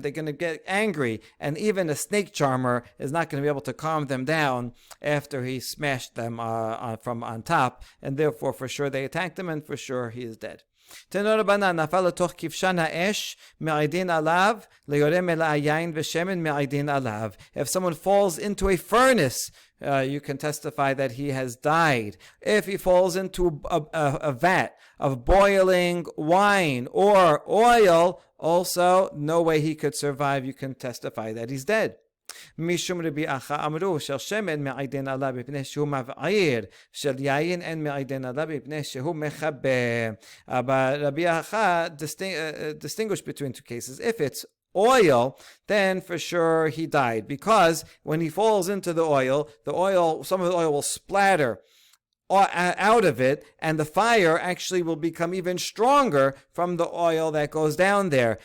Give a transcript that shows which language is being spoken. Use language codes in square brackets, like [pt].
[en] They're going to get angry, and even a snake charmer is not going to be able to calm them down after he smashed them from on top, and therefore for sure they attacked him, and for sure he is dead. [he] Tenor Rabbanan nafal לתוך כבשן האש מעידין עליו ליורה מלא היין ושמן מעידין עליו. [en] If someone falls into a furnace, you can testify that he has died. If he falls into a vat of boiling wine or oil, also no way he could survive. You can testify that he's dead. [he] משום רבי אחא אמרו של שמן מעידין עליו מפני שהוא מבעיר, של יין אין מעידין עליו מפני שהוא מחבר. [en] But Rabbi Acha distinguished between two cases. If it's oil, then for sure he died, because when he falls into the oil, some of the oil will splatter out of it, and the fire actually will become even stronger from the oil that goes down there.